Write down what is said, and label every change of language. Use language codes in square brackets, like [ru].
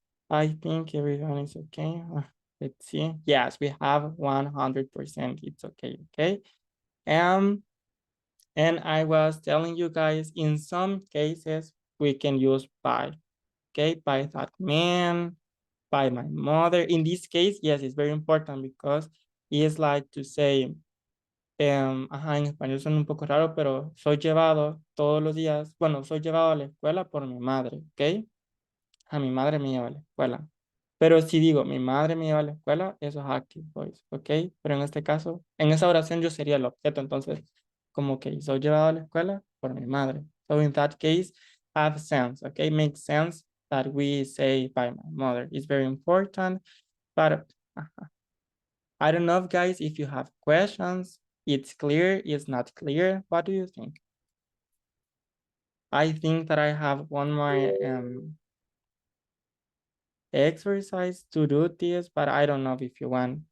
[en] I think everyone is okay. Let's see. Yes, we have 100%. It's okay, okay? And I was telling you guys, in some cases, we can use by, okay? By that man, by my mother. In this case, yes, it's very important because it's like to say, [es] en español suena un poco raro, pero soy llevado todos los días, bueno, soy llevado a la escuela por mi madre, ¿ok? A mi madre me lleva a la escuela. Pero si digo, mi madre me lleva a la escuela, eso es active voice, ¿ok? Pero en este caso, en esa oración yo sería el objeto, entonces, como que soy llevado a la escuela por mi madre. [en] So in that case, have sense, ¿ok? Makes sense that we say by my mother. It's very important, but I don't know, guys, if you have questions. It's clear, it's not clear. What do you think? I think that I have one more exercise to do this, but I don't know if you want.